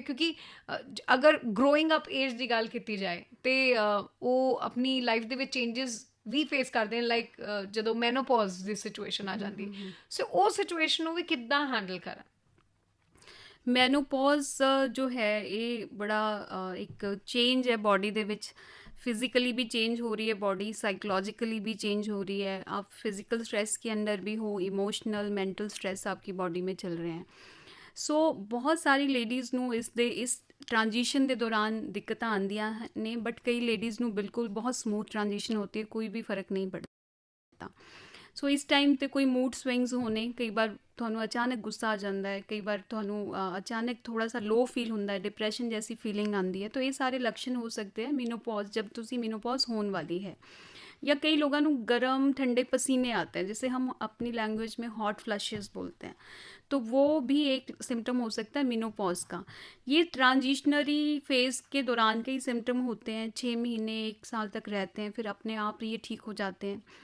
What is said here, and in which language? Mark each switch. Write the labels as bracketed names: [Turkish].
[Punjabi] ਕਿਉਂਕਿ ਅਗਰ growing up age ਦੀ ਗੱਲ ਕੀਤੀ ਜਾਏ ਤੇ ਉਹ ਆਪਣੀ ਲਾਈਫ ਦੇ ਵਿੱਚ ਚੇਂਜਸ ਵੀ ਫੇਸ ਕਰਦੇ ਨੇ, ਲਾਈਕ ਜਦੋਂ ਮੈਨੋਪੌਜ਼ ਦੀ ਸਿਚੁਏਸ਼ਨ ਆ ਜਾਂਦੀ, ਸੋ ਉਹ ਸਿਚੁਏਸ਼ਨ ਨੂੰ ਵੀ ਕਿੱਦਾਂ ਹੈਂਡਲ ਕਰਾਂ? ਮੈਨੋਪੌਜ਼ ਜੋ ਹੈ ਇਹ ਬੜਾ ਇੱਕ ਚੇਂਜ है बॉडी ਦੇ ਵਿੱਚ। [Hindi] फिजिकली भी चेंज हो रही है बॉडी, साइकोलॉजिकली भी चेंज हो रही है, आप फिजिकल स्ट्रेस के अंदर भी हो, इमोशनल मेंटल स्ट्रेस आपकी बॉडी में चल रहे हैं। [Punjabi] सो बहुत सारी लेडीज़ ਨੂੰ ਇਸ ट्रांजिशन ਦੇ ਦੌਰਾਨ ਦਿੱਕਤਾਂ ਆਉਂਦੀਆਂ ਨੇ, ਬਟ ਕਈ ਲੇਡੀਜ਼ ਨੂੰ ਬਿਲਕੁਲ ਬਹੁਤ ਸਮੂਥ [Hindi] ट्रांजिशन होती है, कोई भी फ़र्क नहीं पड़ता। [Punjabi] ਸੋ ਇਸ ਟਾਈਮ 'ਤੇ ਕੋਈ ਮੂਡ ਸਵਿੰਗਸ ਹੋਣੇ, ਕਈ ਵਾਰ ਤੁਹਾਨੂੰ ਅਚਾਨਕ ਗੁੱਸਾ ਆ ਜਾਂਦਾ ਹੈ, ਕਈ ਵਾਰ ਤੁਹਾਨੂੰ ਅਚਾਨਕ ਥੋੜਾ ਸਾ ਲੋ ਫੀਲ ਹੁੰਦਾ ਹੈ, [Hindi] डिप्रेशन जैसी फीलिंग आती है, तो ये सारे लक्षण हो सकते हैं मीनोपॉज, जब तुसी मीनोपॉज होने वाली है। या कई लोगों को गर्म ठंडे पसीने आते हैं, जिसे हम अपनी लैंग्वेज में हॉट फ्लशेस बोलते हैं, तो वो भी एक सिम्टम हो सकता है मीनोपॉज का। ये ट्रांजिशनरी फेज़ के दौरान कई सिम्टम होते हैं, 6 महीने 1 साल तक रहते हैं, फिर अपने आप ये ठीक हो जाते हैं।